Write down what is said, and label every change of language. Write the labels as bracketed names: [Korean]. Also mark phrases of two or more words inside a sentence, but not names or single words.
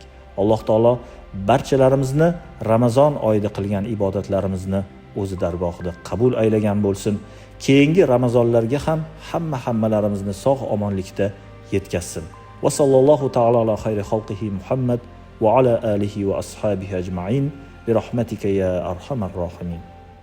[Uzbek] Alloh taolo barchalarimizni Ramazon oyida qilgan ibodatlarimizni o'zi dargohida qabul aylagan bo'lsin. Keyingi Ramazonlarga ham hammalarimizni sog' omonlikda yetkazsin. [Arabic] وصلى الله تعالى على خير خلقه محمد وعلى آله وأصحابه أجمعين برحمتك يا أرحم الراحمين.